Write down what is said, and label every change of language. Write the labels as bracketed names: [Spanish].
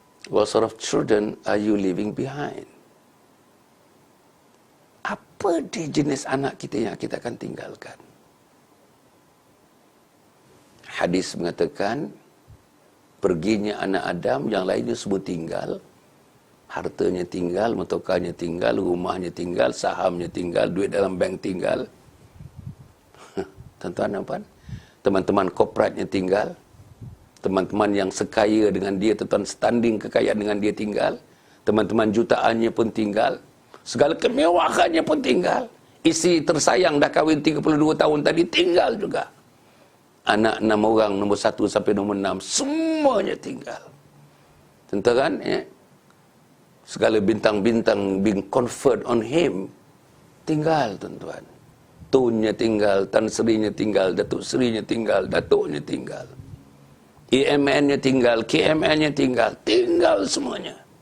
[English] What sort of children are you leaving behind? [Malay] Apa dia jenis anak kita yang kita akan tinggalkan? Hadis mengatakan, perginya anak Adam, yang lainnya semua tinggal. Hartanya tinggal, motokarnya tinggal, rumahnya tinggal, sahamnya tinggal, duit dalam bank tinggal. Tuan-tuan nampak? Teman-teman korporatnya tinggal. Teman-teman yang sekaya dengan dia, tuan-tuan standing kekayaan dengan dia tinggal. Teman-teman jutaannya pun tinggal. Segala kemewahannya pun tinggal. Isteri tersayang dah kahwin 32 tahun tadi tinggal juga. Anak 6 orang, nombor 1 sampai nombor 6, semuanya tinggal. Tentu kan? Segala bintang-bintang [English] being conferred on him [Malay] tinggal, tuan-tuan. Tunnya tinggal, Tan Serinya tinggal, Datuk Serinya tinggal, Datuknya tinggal. EMN-nya tinggal, KMN-nya tinggal semuanya.